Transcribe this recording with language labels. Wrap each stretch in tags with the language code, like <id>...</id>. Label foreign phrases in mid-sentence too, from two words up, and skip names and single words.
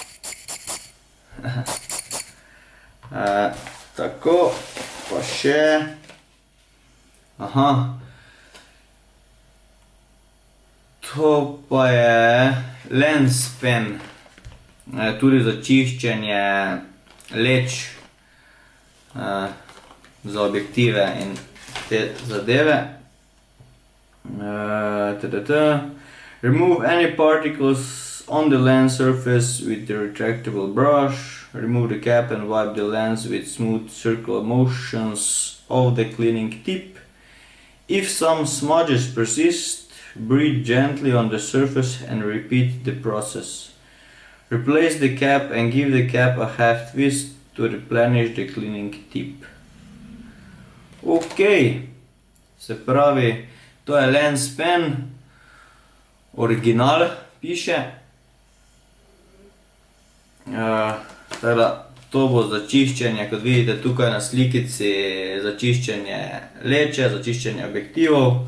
<sl>Tako, pa še, to pa je lens pen, tudi za čiščenje leč za objektive in te zadeve.</sl> <en>Remove any particles on the lens surface with the retractable brush. Remove the cap and wipe the lens with smooth circular motions of the cleaning tip. If some smudges persist, breathe gently on the surface and repeat the process. Replace the cap and give the cap a half twist to replenish the cleaning tip.</en> <sl>Ok, se pravi, to je lens pen, original piše. Tako da, to bo za čiščenje, kot vidite tukaj na slikici, za čiščenje leče, za čiščenje objektivov.</sl>